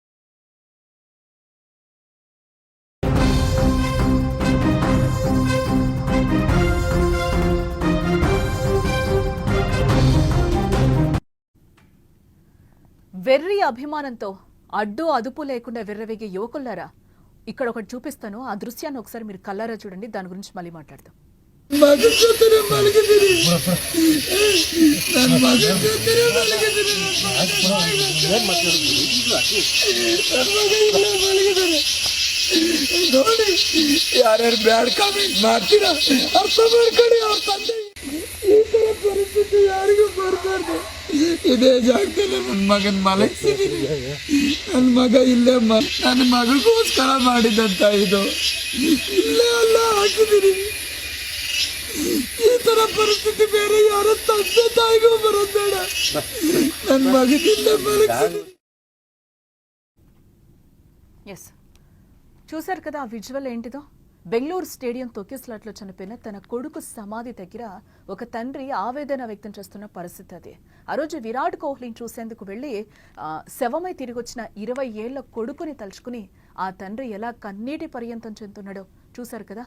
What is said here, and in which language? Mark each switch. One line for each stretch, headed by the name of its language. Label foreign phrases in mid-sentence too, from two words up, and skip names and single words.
Telugu: వెర్రి అభిమానంతో అడ్డు అదుపు లేకుండా విర్రవీగే యువకులారా, ఇక్కడ ఒకటి చూపిస్తాను. ఆ దృశ్యాన్ని ఒకసారి మీరు కళ్ళారా చూడండి. దాని గురించి మళ్ళీ మాట్లాడదాం.
Kannada: ಯಾರ್ಯಾರು
English: bad comment
Kannada: ಮಾಡ್ತೀರಾ ಅರ್ಥ ಮಾಡ್ಕೊಳ್ಳಿ. ಅವ್ರ ತಂದೆ ಈ ತರ ಪರಿಸ್ಥಿತಿ ಯಾರಿಗೂ ಬರಬಾರ್ದು. ಇದೇ ಜಾಗದಲ್ಲಿ ನನ್ನ ಮಗನ್ ಮಲಗಿಸಿದೀನಿ. ನನ್ನ ಮಗ ಇಲ್ಲೇ ನನ್ನ ಮಗಳಿಗೋಸ್ಕರ ಮಾಡಿದಂತ ಇದು ಇಲ್ಲೇ ಅಲ್ಲ ಹಾಕಿದೀನಿ. ಈ ತರ ಪರಿಸ್ಥಿತಿ ಬೇರೆ ಯಾರ ತಂದೆ ತಾಯಿಗೂ ಬರೋದ್ ಬೇಡ. ನನ್ನ ಮಗನಿಲ್ಲೇ ಮಲಗಿಸಿದೀನಿ.
Telugu: ఎస్, చూశారు కదా ఆ విజువల్ ఏంటిదో. బెంగళూరు స్టేడియం తొక్కిసలాట్లో చనిపోయిన తన కొడుకు సమాధి దగ్గర ఒక తండ్రి ఆవేదన వ్యక్తం చేస్తున్న పరిస్థితి అది. ఆ రోజు విరాట్ కోహ్లీని చూసేందుకు వెళ్లి శవమై తిరిగి వచ్చిన 20 ఏళ్ల కొడుకుని తలుచుకుని ఆ తండ్రి ఎలా కన్నీటి పర్యంతం చెందుతున్నాడో చూశారు కదా.